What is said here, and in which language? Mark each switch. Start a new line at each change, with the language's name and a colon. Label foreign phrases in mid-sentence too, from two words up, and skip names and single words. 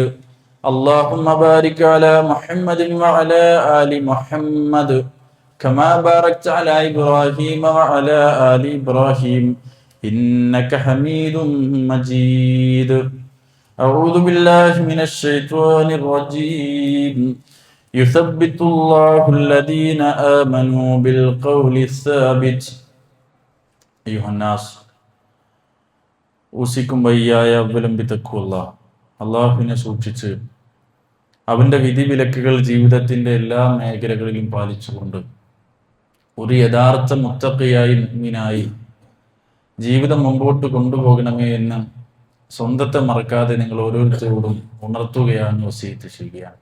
Arabic: اللهم بارك على محمد وعلى آل محمد كما باركت على إبراهيم وعلى آل إبراهيم إنك حميد مجيد. أعوذ بالله من الشيطان الرجيم. يثبت الله الذين آمنوا بالقول الثابت. أيها الناس أوصيكم وإياي
Malayalam: അവലംബിതക്കുള്ള അള്ളാഹുവിനെ സൂക്ഷിച്ച് അവൻ്റെ വിധിവിലക്കുകൾ ജീവിതത്തിൻ്റെ എല്ലാ മേഖലകളിലും പാലിച്ചുകൊണ്ട് ഒരു യഥാർത്ഥ മുത്തഖിയായി മുഅ്മിനായി ജീവിതം മുമ്പോട്ട് കൊണ്ടുപോകണമേ എന്ന് സ്വന്തത്തെ മറക്കാതെ നിങ്ങൾ ഓരോരുത്തരോടും ഉണർത്തുകയാണ് വസീയത്ത് ചെയ്യുകയാണ്.